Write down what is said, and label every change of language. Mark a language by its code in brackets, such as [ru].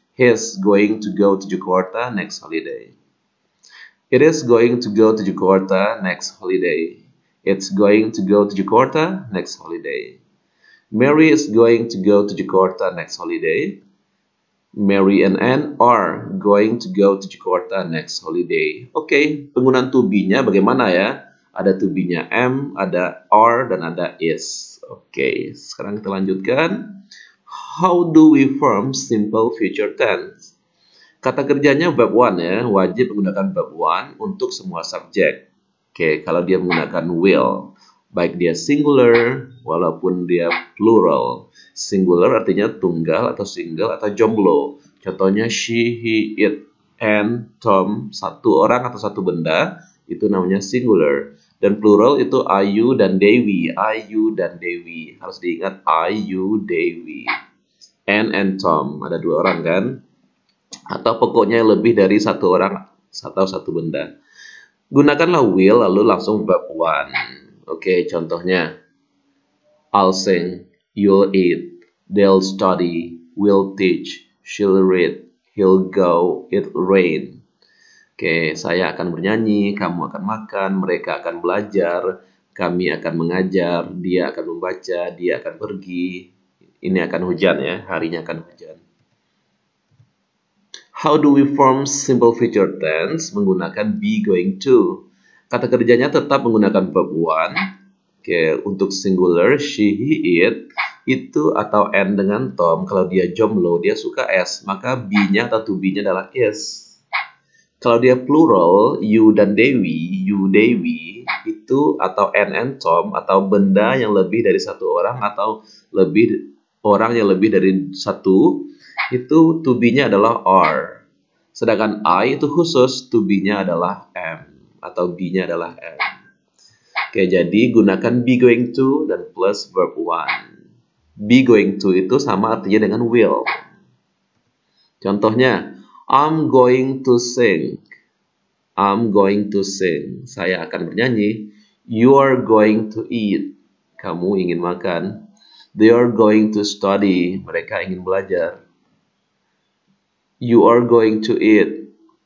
[en] He is going to go to Jakarta next holiday. It is going to go to Jakarta next holiday. It's going to go to Jakarta next holiday. Mary is going to go to Jakarta next holiday. Mary and Anne are going to go to Jakarta next holiday. [id] Oke, penggunaan to be-nya bagaimana ya? Ada to be-nya am, ada are, dan ada is. Oke, sekarang kita lanjutkan. [en] How do we form simple future tense? [id] Kata kerjanya verb 1 ya, wajib menggunakan verb 1 untuk semua subjek. Oke, kalau dia menggunakan will, baik dia singular walaupun dia plural. Singular artinya tunggal atau single atau jomblo. Contohnya she, he, it, and Tom, satu orang atau satu benda, itu namanya singular. Dan plural itu I, you, dan Dewi. I, you, dan Dewi. Harus diingat I, you, Dewi. Anne and Tom, ada dua orang kan? Atau pokoknya lebih dari satu orang atau satu benda. Gunakanlah will lalu langsung verb 1. [en] Oke, contohnya I'll sing, you'll eat, they'll study, we'll teach, she'll read, he'll go, it'll rain. [id] Oke, saya akan bernyanyi, kamu akan makan, mereka akan belajar, kami akan mengajar, dia akan membaca, dia akan pergi. Ini akan hujan ya, harinya akan hujan. [en] How do we form simple future tense [id] menggunakan [en] be going to? [id] Kata kerjanya tetap menggunakan verb 1. Oke, untuk singular, she, he, it, itu atau and dengan Tom, kalau dia jomblo, dia suka s, maka be-nya atau to be-nya adalah is. Kalau dia plural, you dan Dewi, you, Dewi, itu atau and Tom, atau benda yang lebih dari satu orang, atau lebih orang yang lebih dari satu, itu to be-nya adalah are. Sedangkan I itu khusus, to be-nya adalah am, atau be-nya adalah am. Oke, jadi gunakan be going to dan plus verb 1. Be going to itu sama artinya dengan will. [en] Contohnya, I'm going to sing. I'm going to sing. [id] Saya akan bernyanyi. [en] You are going to eat. [id] Kamu ingin makan. [en] They are going to study. [id] Mereka ingin belajar. [en] You are going to eat.